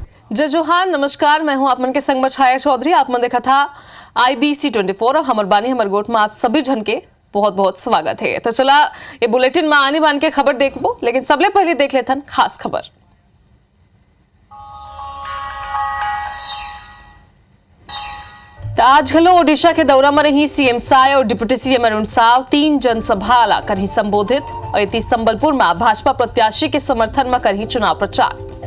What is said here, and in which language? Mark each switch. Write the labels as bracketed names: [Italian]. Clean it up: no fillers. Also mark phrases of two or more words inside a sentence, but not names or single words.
[Chhattisgarhi] जय जोहार, नमस्कार। मैं हूं आप मन के संग में छाया चौधरी। आप मन देखा था IBC 24 और हमर बानी हमर गोट में आप सभी जन के बहुत बहुत स्वागत है। तो चला ये बुलेटिन में आने बान के खबर देखबो, लेकिन सबले पहले देख लेथन खास खबर। आज घलो ओडिशा के दौरा में रही CM साय और डिप्टी CM अरुण साव 3 जनसभा ला करही संबोधित और संबलपुर में भाजपा प्रत्याशी के समर्थन में करही चुनाव प्रचार।